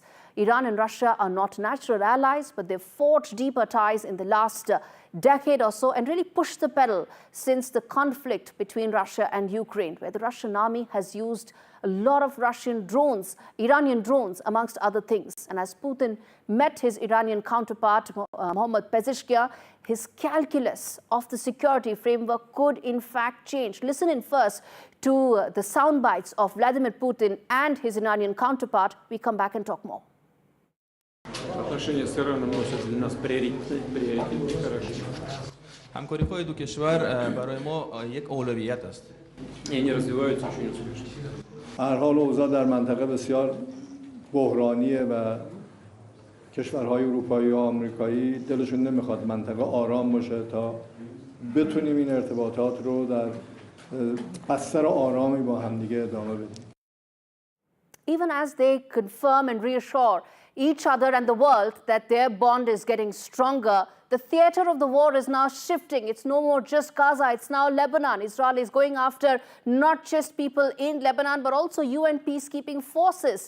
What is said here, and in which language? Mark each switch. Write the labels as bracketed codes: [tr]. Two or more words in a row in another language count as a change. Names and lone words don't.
[en] Iran and Russia are not natural allies, but they've forged deeper ties in the last decade or so and really pushed the pedal since the conflict between Russia and Ukraine, where the Russian army has used a lot of Russian drones, Iranian drones, amongst other things. And as Putin met his Iranian counterpart, Mohammad Pezeshkian, his calculus of the security framework could in fact change. Listen in first to the sound bites of Vladimir Putin and his Iranian counterpart. We come back and talk more. [ru] отношения с Ираном носят для нас приоритетный характер. [fa] همکاری‌های دو کشور برای ما یک اولویت است. [ru] Они развиваются очень успешно. [fa] هر حال اوضاع در منطقه بسیار بحرانیه و کشورهای اروپایی و آمریکایی دلشون نمیخواد منطقه آرام باشه تا بتونیم این ارتباطات رو در بستر آرامی با همدیگه ادامه بدیم. [en] Even as they confirm and reassure each other and the world that their bond is getting stronger. The theater of the war is now shifting. It's no more just Gaza, it's now Lebanon. Israel is going after not just people in Lebanon, but also UN peacekeeping forces.